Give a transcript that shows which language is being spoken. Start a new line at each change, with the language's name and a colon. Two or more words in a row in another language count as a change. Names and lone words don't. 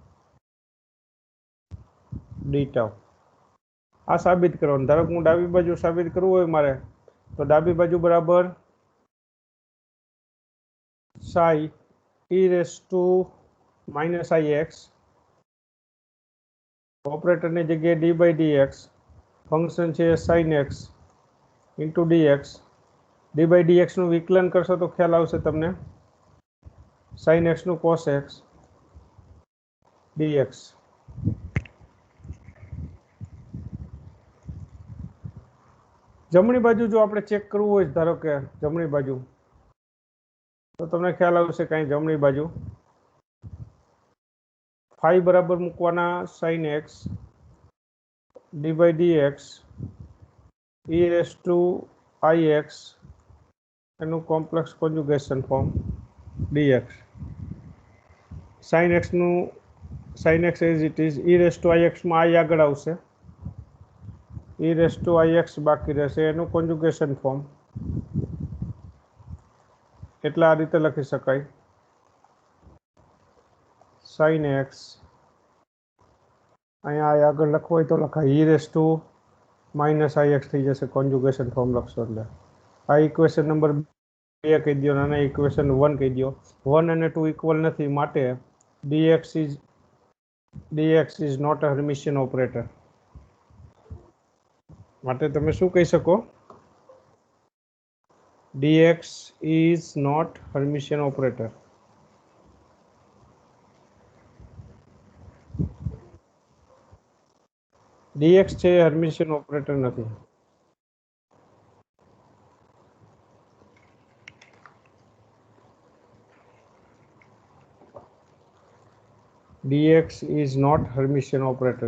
Gujarati: ડી ટાઉ આ સાબિત કરવાનું ધારો કે હું ડાબી બાજુ સાબિત કરવું હોય મારે તો ડાબી બાજુ બરાબર
English: psi e raise to minus i x
Gujarati: ઓપરેટરની જગ્યાએ
English: d by dx
Gujarati: ફંક્શન છે
English: sine x into dx d by dx
Gujarati: નું વિકલન કરશો તો ખ્યાલ આવશે તમને
English: sin x
Gujarati: નું
English: cos x dx.
Gujarati: જમણી બાજુ જો આપણે ચેક કરવું હોય ધારો કે જમણી બાજુ તો તમને ખ્યાલ આવશે કાંઈ જમણી બાજુ phi બરાબર મૂકવાના
English: sin x d by dx e raised to ix
Gujarati: એનું
English: complex conjugation form
Gujarati: dx.
English: sin x
Gujarati: નું
English: sin x as it is e raised to ix
Gujarati: માં i આગળ આવશે
English: e raised to ix
Gujarati: બાકી રહેશે એનું
English: conjugation form
Gujarati: એટલે આ રીતે લખી શકાય
English: sin x
Gujarati: અહીંયા i આગળ લખવું હોય તો લખાય
English: e raised to minus ix
Gujarati: થઈ જશે
English: conjugation form
Gujarati: લખશો એટલે આ
English: equation number 2
Gujarati: કહી દો અને ઇક્વેશન 1 કહી દો 1 અને 2 ઇક્વલ નથી માટે
English: dx is not a Hermitian operator.
Gujarati: માટે તમે શું કહી શકો
English: dx is not Hermitian operator.
Gujarati: dx છે
English: Hermitian operator
Gujarati: નથી.
English: dx is not Hermitian operator.